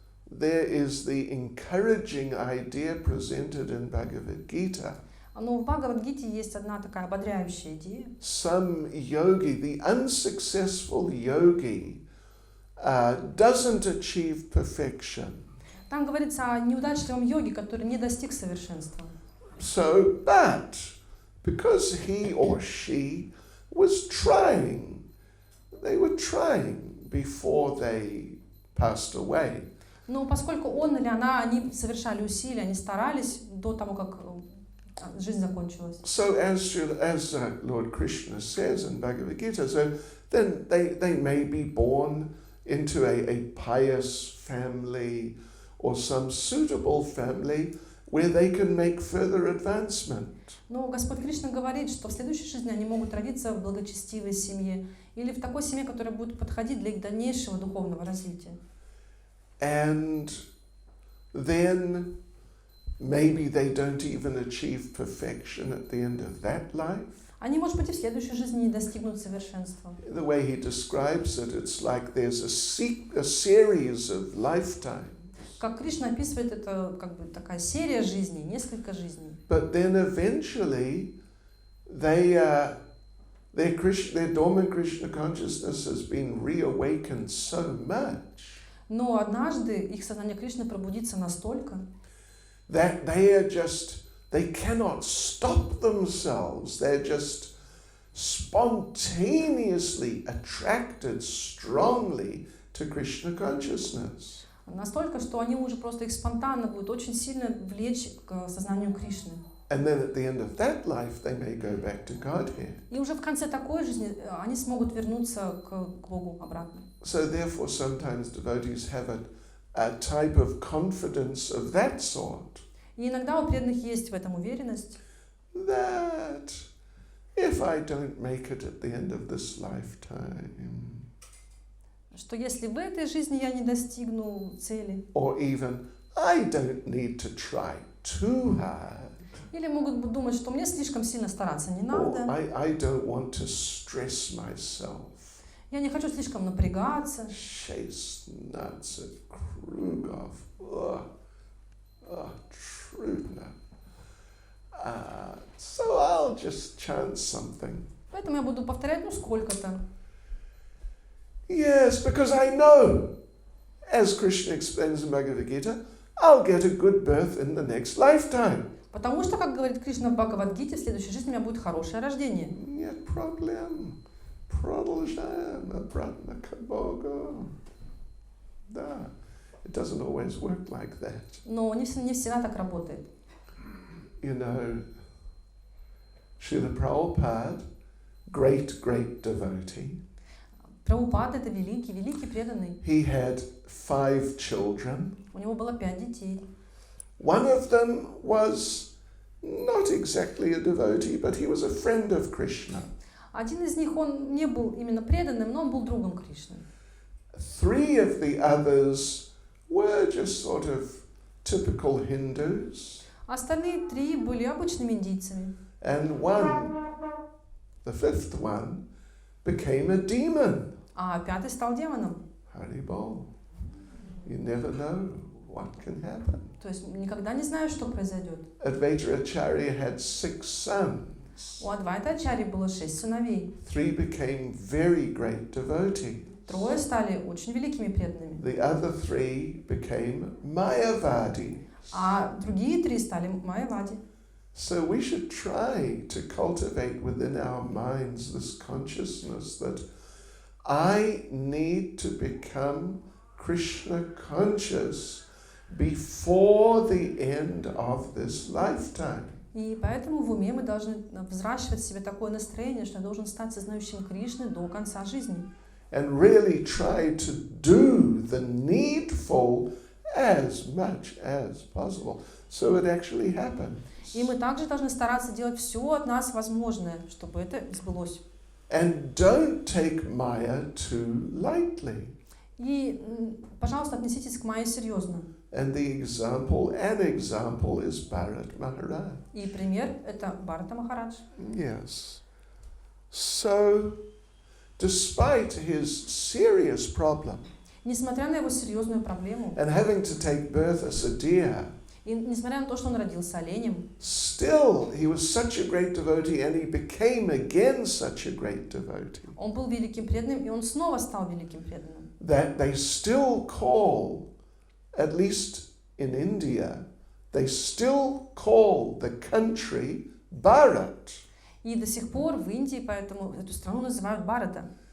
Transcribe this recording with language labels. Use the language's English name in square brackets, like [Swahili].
[English] There is the encouraging idea presented in Bhagavad Gita. [Russian] Но в Бхагавад-гите есть одна такая ободряющая идея. [English] Some yogi, the unsuccessful yogi, doesn't achieve perfection. [Russian] Там говорится о неудачливом йоге, который не достиг совершенства. [English] So, but because he or she was trying, they were trying before they passed away. [Russian] Но поскольку он или она, они совершали усилия, они старались до того, как жизнь закончилась. [English] So as Lord Krishna says in Bhagavad Gita, so then they may be born into a pious family or some suitable family where they can make further advancement. [Russian] Но Господь Кришна говорит, что в следующей жизни они могут родиться в благочестивой семье или в такой семье, которая будет подходить для их дальнейшего духовного развития. [English] And then maybe they don't even achieve perfection at the end of that life. [Russian] Они, может быть, и в следующей жизни не достигнут совершенства. [English] The way he describes it, it's like there's a series of lifetimes. [Russian] Как Кришна описывает, это как бы такая серия жизней, несколько жизней. [English] But then eventually, their dormant Krishna consciousness has been reawakened so much. [Russian] Но однажды их сознание Кришны пробудится настолько, [English] that they cannot stop themselves. They're just spontaneously attracted strongly to Krishna consciousness. [Russian] настолько, что они уже просто их спонтанно будут очень сильно влечь к сознанию Кришны. [English] And then at the end of that life, they may go back to Godhead. [Russian] И уже в конце такой жизни они смогут вернуться к Богу обратно. [English] So therefore, sometimes devotees have a type of confidence of that sort. [Russian] И иногда у преданных есть в этом уверенность, [English] That if I don't make it at the end of this lifetime, [Russian] что если в этой жизни я не достигну цели, [English] or even, I don't need to try too hard. [Russian] Или могут думать, что мне слишком сильно стараться не надо. [English] Or I don't want to stress myself. [Russian] Я не хочу слишком напрягаться. Chase nuts at Krugov. Trudna. [English] So I'll just chant something. [Russian] Поэтому я буду повторять, сколько-то. [English] Yes, because I know, as Krishna explains in Bhagavad Gita, I'll get a good birth in the next lifetime. [Russian] Потому что, как говорит Кришна в Бхагавад-гите, в следующей жизни у меня будет хорошее рождение. Нет проблем. Продолжаем обратно к Богу. Да. [English] It doesn't always work like that. [Russian] Но не всегда так работает. [English] You know, Srila Prabhupada, great devotee. [Russian] Прабхупад — это великий преданный. [English] He had 5 children. [Russian] У него было 5 детей. [English] One of them was not exactly a devotee, but he was a friend of Krishna. [Russian] Один из них, он не был именно преданным, но он был другом Кришны. [English] 3 of the others were just sort of typical Hindus. [Russian] Остальные 3 были обычными индийцами. [English] And one, the 5th one, became a demon. А 5-й стал демоном. Haribol. You never know what can happen. [Russian] То есть никогда не знаешь, что произойдет. [English] Advaita Acharya had 6 sons. [Russian] У Адвайта Ачарьи было 6 сыновей. [English] 3 became very great devotees. [Russian] 3 стали очень великими преданными. [English] The other 3 became Mayavadi. [Russian] А другие 3 стали майявади. [English] So we should try to cultivate within our minds this consciousness that I need to become Krishna conscious before the end of this lifetime. [Russian] И поэтому в уме мы должны взращивать в себе такое настроение, что я должен стать сознающим Кришны до конца жизни. [English] And really try to do the needful as much as possible, so it actually happens. [Russian] И мы также должны стараться делать все от нас возможное, чтобы это сбылось. [English] And don't take Maya too lightly. [Russian] И, пожалуйста, отнеситесь к Майе серьезно. [English] And an example is Bharat Maharaj. [Russian] И пример — это Бхарата Махарадж. [English] Yes. So, despite his serious problem, [Russian] Несмотря на его серьезную проблему, [English] and having to take birth as a deer, [Russian] и несмотря на то, что он родился оленем, [English] still he was such a great devotee, and he became again such a great devotee, [Russian] он был великим преданным, и он снова стал великим преданным. [English] that they still call, at least in India, they still call the country Bharat. [Russian] И до сих пор в Индии поэтому эту страну называют Бхарата.